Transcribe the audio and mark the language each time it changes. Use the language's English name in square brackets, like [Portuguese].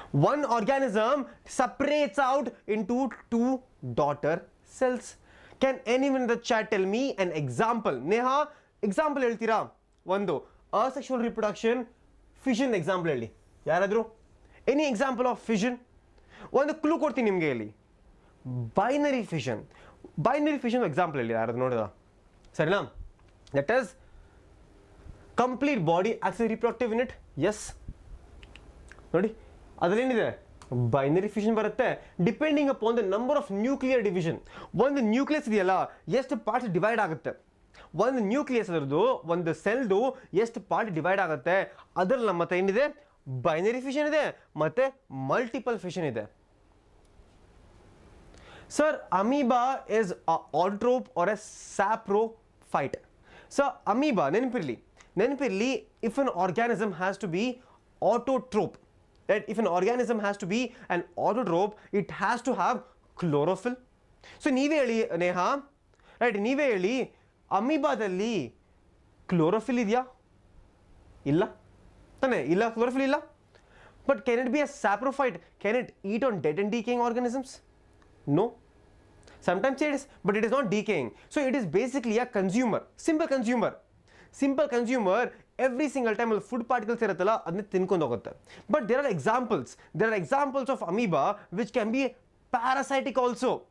[English] One organism separates out into 2 daughter cells. Can anyone in the chat tell me an example? Neha, example [Kannada] ಹೇಳ್ತೀರಾ? ಒಂದು asexual reproduction, fission example ಹೇಳಿ. ಯಾರಾದರೂ [English] Any example of fission? [Kannada] ಒಂದು clue ಕೊಡ್ತೀನಿ ನಿಮಗೆ ಇಲ್ಲಿ. Binary fission example ಹೇಳಿ ಯಾರಾದ್ರು ನೋಡಿದ ಸರಿನಾ. [English] That is complete body acts as reproductive unit. [Kannada] S ನೋಡಿ ಅದರೇನಿದೆ ಬೈನರಿ ಫಿಷನ್ ಬರುತ್ತೆ. [English] Depending upon the number of nuclear division. [Kannada] ಒಂದು ನ್ಯೂಕ್ಲಿಯಸ್ ಇದೆಯಲ್ಲ ಎಷ್ಟು ಪಾರ್ಟ್ಸ್ ಡಿವೈಡ್ ಆಗುತ್ತೆ, ಒಂದು ನ್ಯೂಕ್ಲಿಯಸ್ ಅದರದ್ದು ಒಂದು ಸೆಲ್ದು ಎಷ್ಟು ಪಾರ್ಟ್ ಡಿವೈಡ್ ಆಗುತ್ತೆ ಅದರಲ್ಲಿ ನಮ್ಮ ಹತ್ರ ಏನಿದೆ ಬೈನರಿ ಫಿಷನ್ ಇದೆ ಮತ್ತೆ ಮಲ್ಟಿಪಲ್ ಫಿಷನ್ ಇದೆ. [English] Sir amoeba is a autotroph or a saprophyte. So amoeba ನೆನಪಿರಲಿ if an organism has to be autotrope, right? If an organism has to be an autotrope, it has to have chlorophyll. [Kannada] So ನೀವೇ ಹೇಳಿ Neha, right, ನೀವೇ ಹೇಳಿ ಅಮೀಬಾದಲ್ಲಿ chlorophyll ಇದೆಯಾ? ಇಲ್ಲ ತಾನೆ, ಇಲ್ಲ, chlorophyll ಇಲ್ಲ. [English] But can it be a saprophyte? Can it eat on dead and decaying organisms? No. Sometimes it is, but it is not decaying. So it is basically a consumer, simple consumer. Every single time food particles [Kannada] ಇರುತ್ತಲ್ಲ ಅದನ್ನ ತಿನ್ಕೊಂಡು ಹೋಗುತ್ತೆ. [English] But there are examples of amoeba which can be parasitic also.